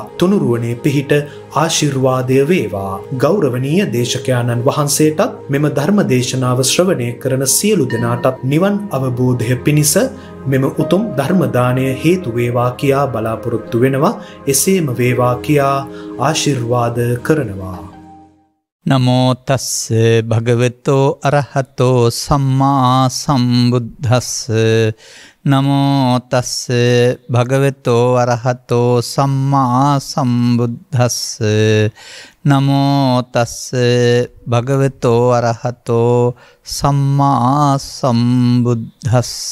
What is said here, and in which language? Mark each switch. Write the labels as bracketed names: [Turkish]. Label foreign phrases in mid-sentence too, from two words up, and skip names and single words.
[Sinhala] තුනුරුවනේ පිහිට ආශිර්වාදය වේවා. ගෞරවනීය දේශකයාණන් වහන්සේටත් මෙම ධර්ම දේශනාව ශ්‍රවණය කරන සියලු දෙනාටත් නිවන් අවබෝධය පිණිස මෙම උතුම් ධර්ම දානය හේතු වේවා කියා බලාපොරොත්තු වෙනවා. එසේම වේවා කියා ආශිර්වාද කරනවා. [Pali] නමෝ තස්ස භගවතෝ අරහතෝ සම්මා සම්බුද්දස්ස නමෝ තස්ස භගවතෝ අරහතෝ සම්මා සම්බුද්දස්ස නමෝ තස්ස භගවතෝ අරහතෝ සම්මා සම්බුද්දස්ස